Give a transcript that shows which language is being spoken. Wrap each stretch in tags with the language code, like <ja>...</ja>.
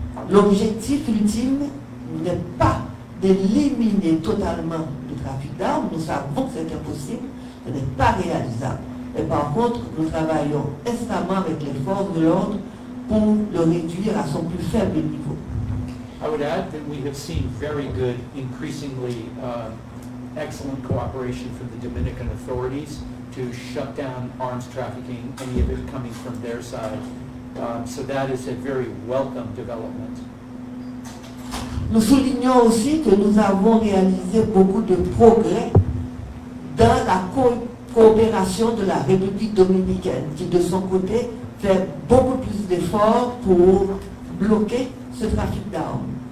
<fr>L'objectif ultime n'est pas d'éliminer totalement le trafic d'armes. Nous savons que c'est impossible, ce n'est pas réalisable. Mais par contre, nous travaillons instamment avec les forces de l'ordre pour le réduire à son plus faible niveau.</fr> <en>I would add that we have seen very good, increasingly excellent cooperation from the Dominican authorities to shut down arms trafficking, any of it coming from their side. So that is a very welcome development.</en> <fr>Nous soulignons aussi que nous avons réalisé beaucoup de progrès dans la coopération de la République dominicaine, qui de son côté fait beaucoup plus d'efforts pour bloquer ce trafic d'armes.</fr>